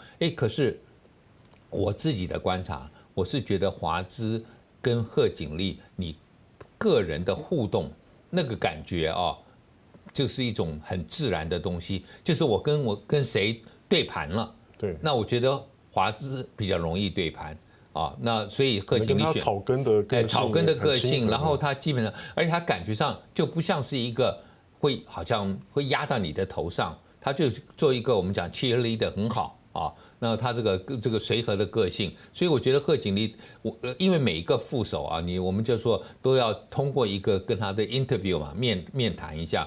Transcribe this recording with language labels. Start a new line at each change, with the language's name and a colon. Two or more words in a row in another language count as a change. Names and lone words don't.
Chinese: 可是我自己的觀察，我是覺得華資跟賀錦麗你個人的互動那個感覺啊，就是一種很自然的東西。就是我跟誰對盤了，對，那我覺得華資比較容易對盤啊。那所以賀錦麗選草根的個性，然後他基本上，而且他感覺上就不像是一個好像会压到你的头上，他就做一个我们讲 cheerleader 很好啊。那他这个随和的个性，所以我觉得贺锦丽，因为每一个副手啊，我们就说都要通过一个跟他的 interview 嘛，面谈一下。